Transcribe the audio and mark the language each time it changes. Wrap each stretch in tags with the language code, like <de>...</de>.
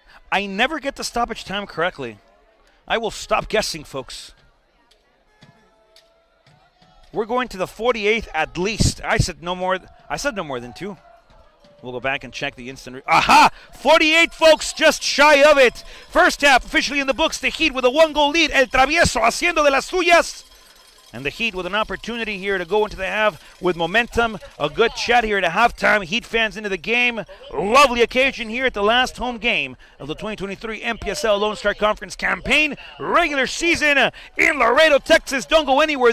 <en>I never get the stoppage time correctly. I will stop guessing, folks. We're going to the 48th at least. I said no more than 2. We'll go back and check the instant. Aha! 48, folks, just shy of it. First half officially in the books. The Heat with a 1-goal lead.</en> <es>El Travieso haciendo de las suyas.</es> <en>And the Heat with an opportunity here to go into the half with momentum. A good chat here at halftime. Heat fans into the game. Lovely occasion here at the last home game of the 2023 MPSL Lone Star Conference campaign. Regular season in Laredo, Texas. Don't go anywhere.</en>